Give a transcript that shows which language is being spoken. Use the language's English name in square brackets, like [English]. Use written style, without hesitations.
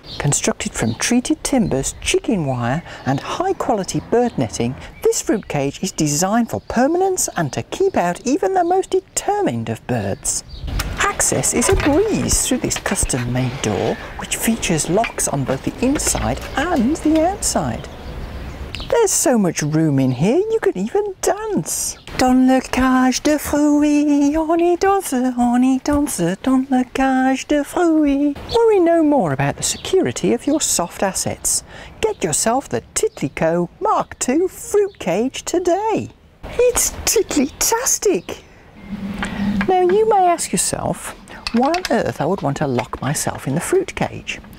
[English] Constructed from treated timbers, chicken wire and high quality bird netting, this fruit cage is designed for permanence and to keep out even the most determined of birds. Access is a breeze through this custom-made door, which features locks on both the inside and the outside. There's so much room in here, you could even dance. [French] Dans le cage de fruits, on y danse, dans le cage de fruits. [English] Worry no more about the security of your soft assets. Get yourself the Titlico Mark II fruit cage today. It's Titli-tastic. Now you may ask yourself, why on earth I would want to lock myself in the fruit cage?